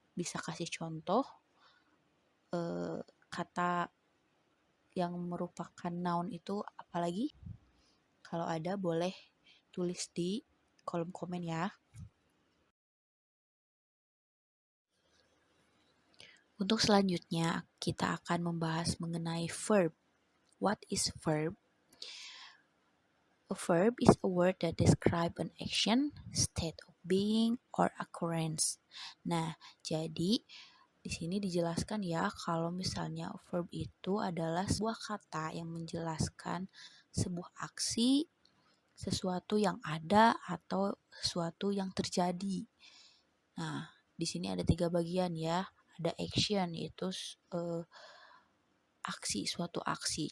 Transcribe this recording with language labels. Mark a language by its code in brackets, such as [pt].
[id] bisa kasih contoh kata yang merupakan noun itu apalagi? Kalau ada boleh tulis di kolom komen ya. Untuk selanjutnya kita akan membahas mengenai verb. [en] What is verb? A verb is a word that describe an action, state of being, or occurrence. [id] Nah, jadi di sini dijelaskan ya kalau misalnya verb itu adalah sebuah kata yang menjelaskan sebuah aksi, sesuatu yang ada atau sesuatu yang terjadi. Nah, di sini ada 3 bagian ya. Ada action yaitu aksi, suatu aksi.